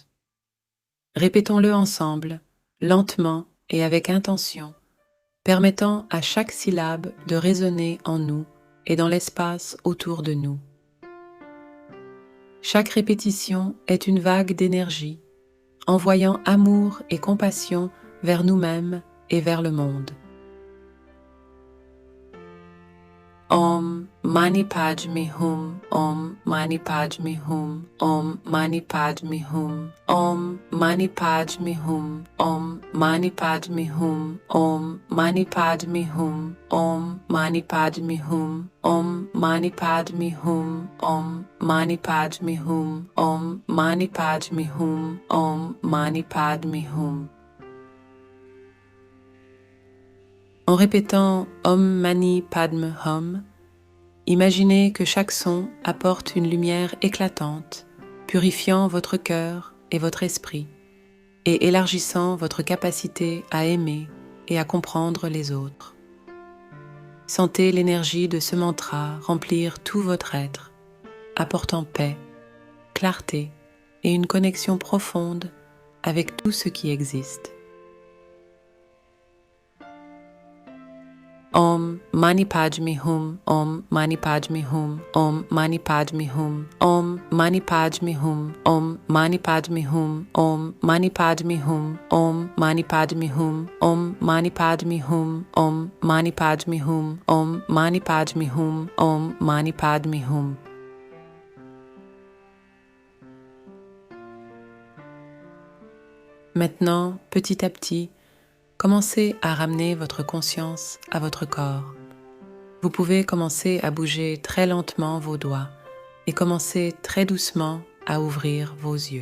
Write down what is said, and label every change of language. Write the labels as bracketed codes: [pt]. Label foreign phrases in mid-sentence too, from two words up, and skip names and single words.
[fr] Répétons-le ensemble, lentement et avec intention, permettant à chaque syllabe de résonner en nous et dans l'espace autour de nous. Chaque répétition est une vague d'énergie, envoyant amour et compassion vers nous-mêmes et vers le monde. [sa] ॐ मणि पद्मे हूँ, ॐ मणि पद्मे हूँ, ॐ मणि पद्मे हूँ, ॐ मणि पद्मे हूँ, ॐ मणि पद्मे हूँ, ॐ मणि पद्मे हूँ, ॐ मणि पद्मे हूँ, ॐ मणि पद्मे हूँ, ॐ मणि पद्मे हूँ, ॐ मणि पद्मे हूँ, ॐ मणि पद्मे हूँ. [fr] En répétant [sa] ॐ मणि पद्मे हूँ, [fr] imaginez que chaque son apporte une lumière éclatante, purifiant votre cœur et votre esprit, et élargissant votre capacité à aimer, et à comprendre les autres. Sentez l'énergie de ce mantra remplir tout votre être, apportant paix, clarté et une connexion profonde avec tout ce qui existe. [sa] ॐ मणि पद्मे हूँ, ॐ मणि पद्मे हूँ, ॐ मणि पद्मे हूँ, ॐ मणि पद्मे हूँ, ॐ मणि पद्मे हूँ, ॐ मणि पद्मे हूँ, ॐ मणि पद्मे हूँ, ॐ मणि पद्मे हूँ, ॐ मणि पद्मे हूँ, ॐ मणि पद्मे हूँ, ॐ मणि पद्मे हूँ. [fr] Maintenant, petit à petit, commencez à ramener votre conscience à votre corps. Vous pouvez commencer à bouger très lentement vos doigts et commencer très doucement à ouvrir vos yeux.